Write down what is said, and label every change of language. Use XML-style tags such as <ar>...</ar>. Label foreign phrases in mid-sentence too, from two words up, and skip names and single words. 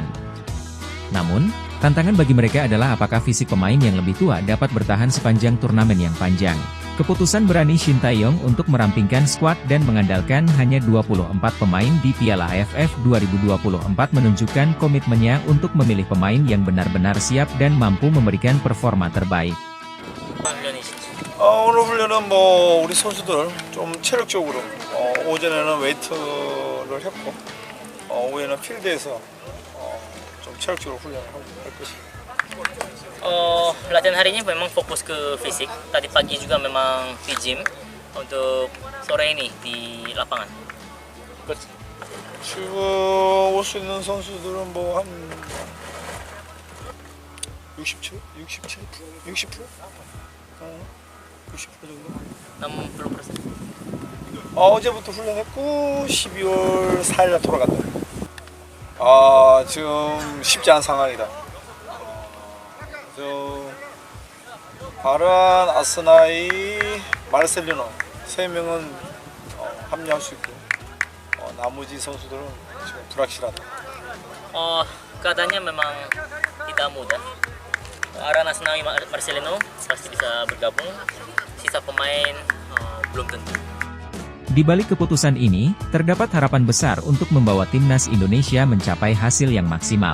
<id>Namun, tantangan bagi mereka adalah apakah fisik pemain yang lebih tua dapat bertahan sepanjang turnamen yang panjang. Keputusan berani Shin Tae-yong untuk merampingkan skuad dan mengandalkan hanya 24 pemain di Piala AFF 2024 menunjukkan komitmennya untuk memilih pemain yang benar-benar siap dan mampu memberikan performa terbaik.</id> <ko>오늘 훈련은 우리 선수들 좀 체력적으로 오전에는 웨이트를 했고 오후에는 필드에서 좀 체력적으로 훈련을 할 것입니다.</ko> <id>Latihan hari ini memang fokus ke fisik. Tadi pagi juga memang di gym. Untuk sore ini di lapangan.</id> <ko>지금 올 수 있는 선수들은 한 60%? 60% 정도? 60%. 어제부터 훈련했고 12월 4일날 돌아간다. 지금 쉽지 않은 상황이다. 바란, 아스나이, 마르셀리노 3명은 합류할 수 있고 나머지 선수들은 지금 불확실하다.</ko> <id>Keadaannya memang tidak mudah. Aran, Asnawi, Marcelino pasti bisa bergabung. Sisa pemain belum tentu. Di balik keputusan ini, terdapat harapan besar untuk membawa timnas Indonesia mencapai hasil yang maksimal.</id>